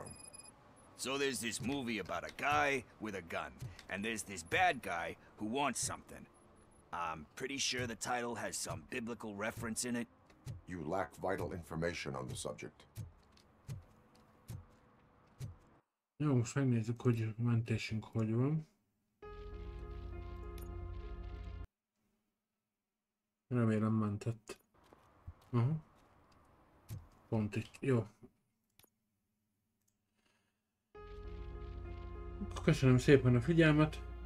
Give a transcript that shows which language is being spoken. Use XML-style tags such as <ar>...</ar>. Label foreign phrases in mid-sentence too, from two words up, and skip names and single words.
<en>So there's this movie about a guy with a gun, and there's this bad guy who wants something. I'm pretty sure the title has some biblical reference in it. You lack vital information on the subject.</en> <hu>Jó, most megnézzük, hogy a mentésünk hogy van. Remélem mentett. Aha. Pont itt. Jó. Köszönöm szépen a figyelmet.</hu>